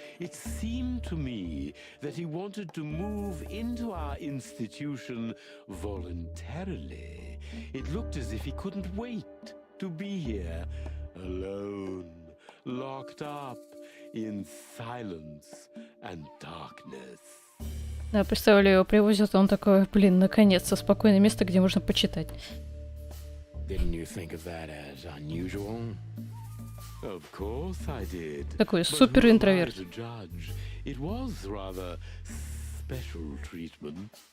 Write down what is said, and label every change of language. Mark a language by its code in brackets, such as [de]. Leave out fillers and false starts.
[en] It seemed to me that he wanted to move into our institution voluntarily. It looked as if he couldn't wait to be here, alone, locked up in silence and darkness. [ru] Да, представляю, его привозят, он такой, блин, наконец-то спокойное место, где можно почитать. [en] Didn't you think of that as unusual? Of course I did. [ru] Такой супер интроверт. [en] It was rather special treatment.